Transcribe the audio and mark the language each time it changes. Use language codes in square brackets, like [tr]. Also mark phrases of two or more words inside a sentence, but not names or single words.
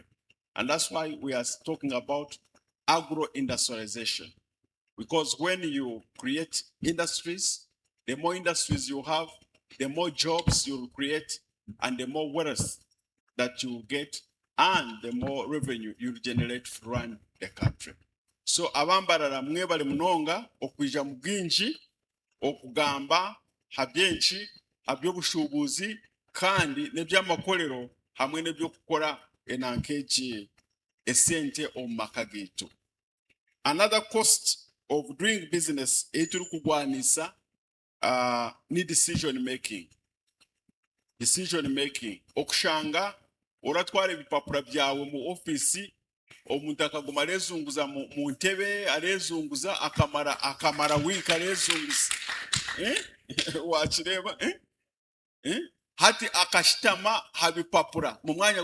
[en] And that's why we are talking about agro-industrialization. Because when you create industries, the more industries you have, the more jobs you will create, and the more wealth that you get and the more revenue you generate to run the country. [nyn] So abambarara mwebale munonga okwija mu bwingi okugamba habyenki habyobushubuzi kandi nebyamakolero hamwe nebyokukora enankeji esente omu maka gaitu. [en] Another cost of doing business [nyn] eturi kugwanisa ni [en] decision making. Decision making. [nyn] Okushanga oratwara ebipapura byawe mu office omuntu akaguma arezunguza mu ntebe arezunguza akamara week arezunguza wakireba hati akashitama habipapura mu mwanya